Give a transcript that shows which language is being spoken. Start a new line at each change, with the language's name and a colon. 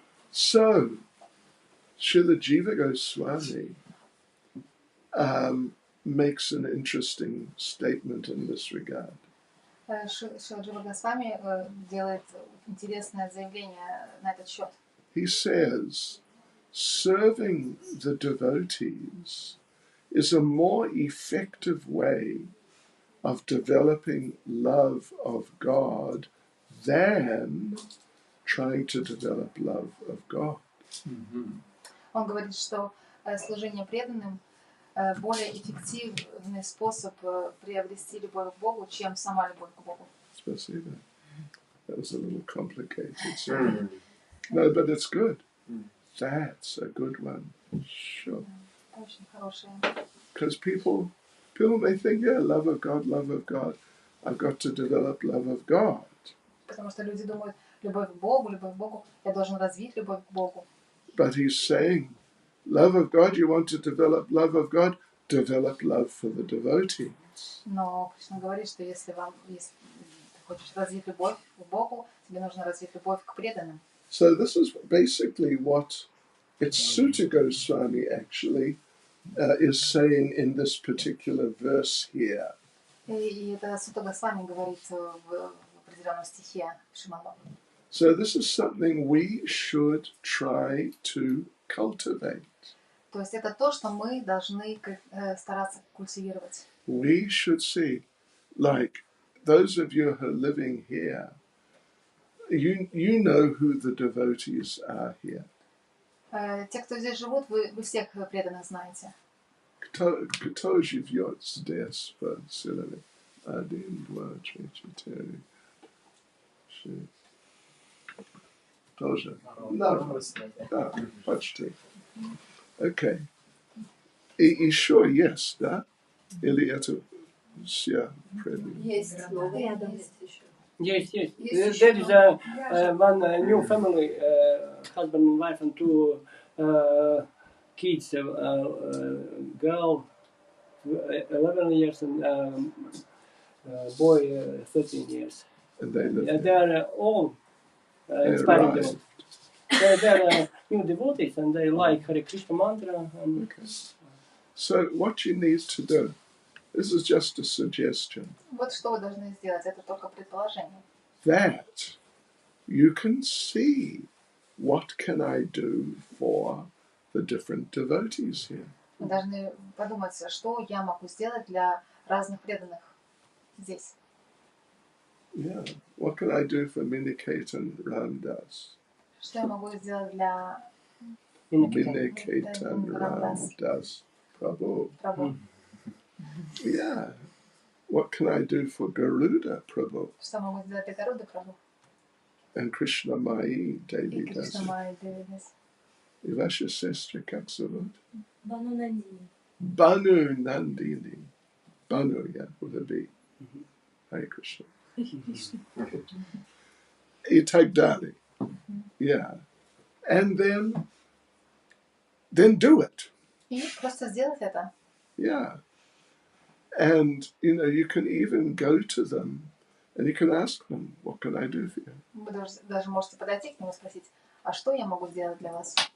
English: So, Srila Jiva Goswami makes an interesting statement in this regard.
Russian: Шрила Джива Госвами делает интересное заявление на этот счет.
English: He says, serving the devotees is a more effective way of developing love of God than trying to develop love of God.
Russian: Он говорит, что служение преданным более эффективный способ приобрести любовь к Богу, чем сама любовь к Богу. Spasiba.
English: That was a little complicated. So. No, but it's good. That's a good one. Sure.
Russian: Очень хорошее.
English: Because people may think, yeah, love of God. I've got to develop love of God.
Russian: Потому что люди думают, любовь к Богу, я должен развить любовь к Богу.
English: But he's saying, love of God, you want to develop love of God, develop love for the devotee.
Russian: Но Кришна говорит, что если ты хочешь развить любовь к Богу, тебе нужно развить любовь к преданным.
English: So this is basically what it's Sutta Goswami actually is saying in this particular verse here.
Russian: И это Сутта Госвами говорит в определенном стихе Шримад.
English: So this is something we should try to cultivate.
Russian: То есть это то, что мы должны стараться культивировать.
English: We should see, like those of you who are living here, you know who the devotees are here.
Russian: Те, кто здесь живут, вы всех преданных знаете. Кто живет здесь в Силламе? 1, 2, 3, 4, 6. Тоже? Да, почти. Окей. И еще есть, да? Или это все преданные? Есть рядом есть еще. Есть. Есть
English: There
Russian: еще.
English: is one new family, husband and wife and two kids, girl 11 years and boy 13 years. And they live They are all inspiring devotees. They are new devotees and they like Hare Krishna mantra. And Okay. So what you need to do, this is just a suggestion,
Russian: Вот что вы должны сделать, это только предположение.
English: that you can see what can I do for the different devotees here.
Russian: Вы должны подумать, что я могу сделать для разных преданных здесь.
English: Yeah. What can I do for Minikaitan Ramdas?
Russian: Что я могу сделать для
English: Minikaitan Ramdas Prabhu.
Russian: Прабху?
English: Yeah. What can I do for Garuda Prabhu? Что могу сделать для Гаруда Прабху? And Krishna Mai
Russian: И
English: Devi
Russian: Кришна
English: Dasi.
Russian: Майя Деви Дас. И ваша сестра как зовут? Бану Нандини.
English: Banu Nandini. Banu, yeah, with a B. Hare Krishna.
Russian: И так далее.
English: Yeah. And then do it.
Russian: И просто сделать это.
English: Yeah. And, you can even go to them and you can ask them, what can I do for you?
Russian: Вы даже можете подойти к нему и спросить, а что я могу сделать для вас?